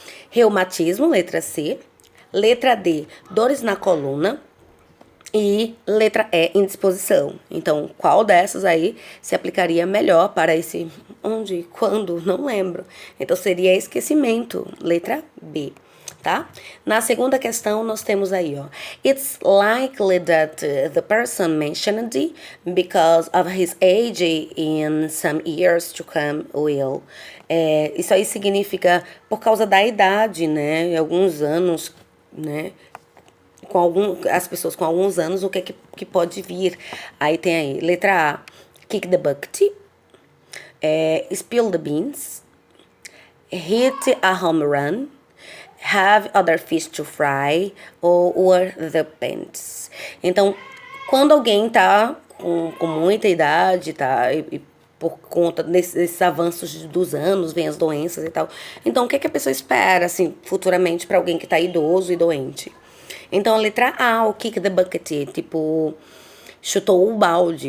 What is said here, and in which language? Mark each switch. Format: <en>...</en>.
<pt>Reumatismo, letra C. Letra D, dores na coluna. E letra E, indisposição. Então, qual dessas aí se aplicaria melhor para esse onde, quando, não lembro. Então, seria esquecimento, letra B, tá? Na segunda questão, nós temos aí, ó.</pt> <en>It's likely that the person mentioned, because of his age in some years to come, will.</en> <pt>Isso aí significa por causa da idade, né? Em alguns anos, né? As pessoas com alguns anos, o que pode vir. Aí tem aí, letra A,</pt> <en>kick the bucket, spill the beans, hit a home run, have other fish to fry, ou wear the pants.</en> <pt>Então, quando alguém tá com muita idade, tá, e por conta desses avanços dos anos, vem as doenças e tal. Então, o que a pessoa espera, assim, futuramente para alguém que tá idoso e doente? Então, a letra A, o</pt> <en>kick the bucket,</en> <pt>tipo, chutou o balde.</pt>